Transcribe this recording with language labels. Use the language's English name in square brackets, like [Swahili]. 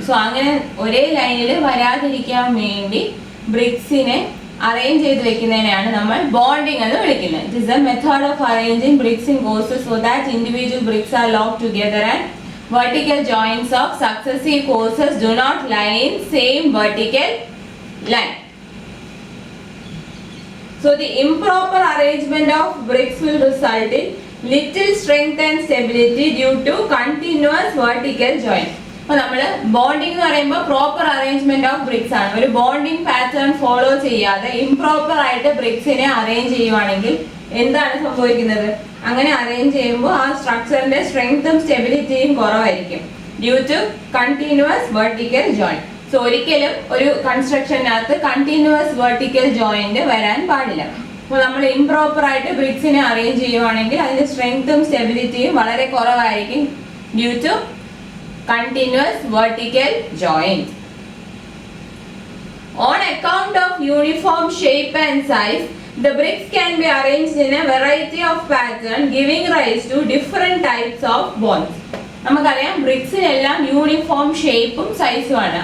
[Malayalam] So അങ്ങനെ ഒരേ ലൈനിൽ വരാതിരിക്കാൻ വേണ്ടി ബ്രിക്സിനെ അറേഞ്ച് ചെയ്ത് വെക്കുന്നതിനെയാണ് നമ്മൾ ബോണ്ടിങ് എന്ന് വിളിക്കുന്നത്. [English] It is a method of arranging bricks in courses so that individual bricks are locked together and vertical joints of successive courses do not lie in same vertical line. So the improper arrangement of bricks will result in little strength and stability due to continuous vertical joint. [Malayalam] അപ്പോൾ നമ്മൾ bonding എന്ന് പറയുമ്പോൾ proper arrangement of BRICS ആണ്. ഒരു bonding pattern follow ചെയ്യാതെ improper ആയിട്ട് ബ്രിക്സിനെ arrange ചെയ്യുവാണെങ്കിൽ എന്താണ് സംഭവിക്കുന്നത്? അങ്ങനെ അറേഞ്ച് ചെയ്യുമ്പോൾ ആ സ്ട്രക്ചറിന്റെ സ്ട്രെങ്ത്തും സ്റ്റെബിലിറ്റിയും കുറവായിരിക്കും [English] Due to continuous vertical joint. [Malayalam] So ഒരിക്കലും ഒരു കൺസ്ട്രക്ഷനകത്ത് കണ്ടിന്യൂസ് വെർട്ടിക്കൽ ജോയിന്റ് വരാൻ പാടില്ല. അപ്പോൾ നമ്മൾ ഇംപ്രോപ്പർ ആയിട്ട് ബ്രിക്സിനെ അറേഞ്ച് ചെയ്യുവാണെങ്കിൽ അതിന്റെ സ്ട്രെങ്ത്തും സ്റ്റെബിലിറ്റിയും വളരെ കുറവായിരിക്കും [English] Due to continuous vertical joint. On account of uniform shape and size, the bricks can be arranged in a variety of patterns, giving rise to different types of bonds. [Malayalam] നമുക്കറിയാം ബ്രിക്സിനെല്ലാം uniform ഷേപ്പും സൈസും ആണ്.